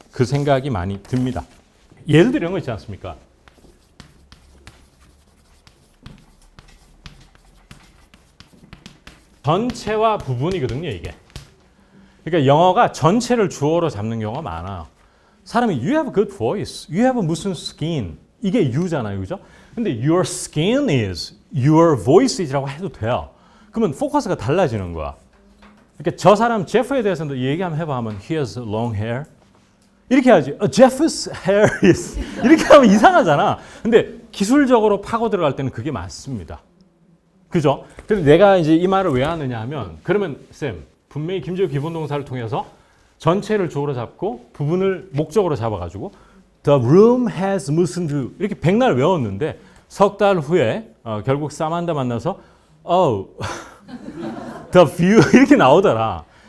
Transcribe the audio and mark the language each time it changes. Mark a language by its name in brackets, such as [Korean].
[Korean] 그 생각이 많이 듭니다. 예를 들어 이런 거 있지 않습니까? 전체와 부분이거든요, 이게. 그러니까 영어가 전체를 주어로 잡는 경우가 많아요. 사람이 [English] you have a good voice, you have a [Korean] 무슨 skin 이게 you잖아요, 그죠? 근데 [English] your skin is, your voice is [Korean] 라고 해도 돼요. 그러면 포커스가 달라지는 거야. 그러니까 저 사람 제프에 대해서도 얘기 한번 해봐 하면 [English] he has long hair [Korean] 이렇게 하지. [English] Jeff's hair is [Korean] 이렇게 하면 이상하잖아. 근데 기술적으로 파고 들어갈 때는 그게 맞습니다. 그죠? 그래서 내가 이제 이 말을 왜 하느냐 하면 그러면 쌤 분명히 김재우 기본동사를 통해서 전체를 주어로 잡고 부분을 목적으로 잡아가지고 [English] the room has [Korean] 무슨 view 이렇게 백날 외웠는데 석 달 후에 결국 사만다 만나서 [English] the view [Korean] 이렇게 나오더라.